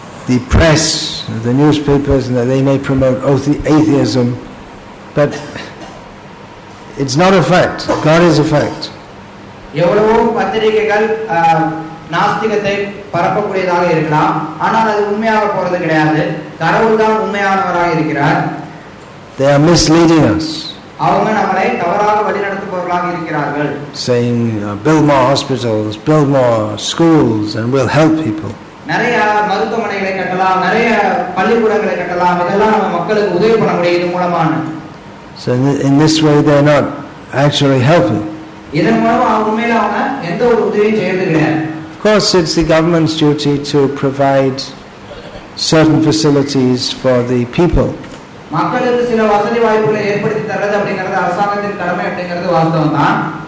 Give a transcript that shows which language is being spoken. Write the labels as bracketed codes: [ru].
[en] The press, the newspapers, they may promote atheism, but it's not a fact. God is a fact. [ta] எவ்வளவோ பத்திரிகைகள் நாஸ்திகத்தை பரப்பக்கூடியதாக இருக்கலாம், ஆனால் அது உண்மையாக போறது கிடையாது. கடவுள் தான் உண்மையானவராக இருக்கிறார். [en] They are misleading us. [ta] அவங்க நம்மளை தவறாக வழிநடத்த செயல்படுத்துபவர்களாக இருக்கிறார்கள். [en] saying build more hospitals, build more schools, and we'll help people. [ta] நிறைய மருத்துவமனைகளை கட்டலாம், நிறைய பள்ளிக்கூடங்களை கட்டலாம், இதெல்லாம் நம்ம மக்களுக்கு உதவி பண்ண முடியும் இது மூலமான. [en] So in this way they're not actually helping. [ta] இதன் மூலமா உண்மையில அவங்க எந்த ஒரு உதவியும் செய்யறது கிடையாது. [en] Of course it's the government's duty to provide certain facilities for the people. [ta] மக்களுக்கு சில வசதி வாய்ப்புகளை ஏற்படுத்தி தரது அப்படிங்கிறது அரசாங்கத்தின் கடமை அப்படிங்கிறது வாஸ்தவம் தான்.